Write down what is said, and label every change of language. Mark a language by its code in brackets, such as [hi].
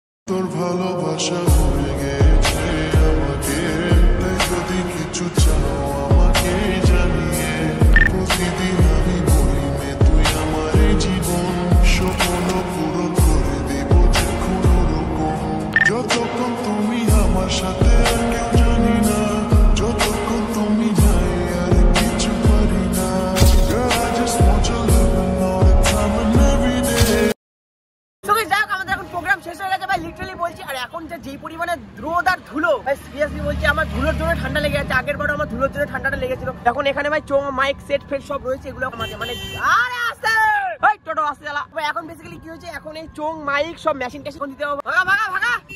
[bn] তোর ভালোবাসা হয়ে গেছে আমাকে, তাই যদি কিছু চাও আমাকে জানিয়ে, প্রতিদিন আমি বলি মে তুই আমার জীবন, স্বপ্ন পূরণ করে দেব যে কোনো রকম, যতক্ষণ তুমি আমার সাথে আর কেউ জানি না, যতক্ষণ তুমি যাই আর কিছু পারি না। [en] Girl, I just want your love and all the time and every day. [bn] Programme শেষ হয়ে গেছে ভাই, লিটারালি বলছি। আর এখন যেই পরিমাণে রোদ আর ধুলো ভাই, সিরিয়াসলি বলছি আমার ধুলোর জন্য ঠান্ডা লেগে যাচ্ছে। আগের বারও আমার ধুলোর জন্য ঠান্ডাটা লেগেছিল। এখন এখানে ভাই চোং মাইক সেট ফেট সব রয়েছে, এগুলো আমাকে মানে আরে আসছে ভাই টোটো আসছে চালা ভাই। এখন বেসিক্যালি কি হয়েছে, এখন এই চোং মাইক সব মেশিন টেশিন দিতে হবে। ভাগা ভাগা ভাগা।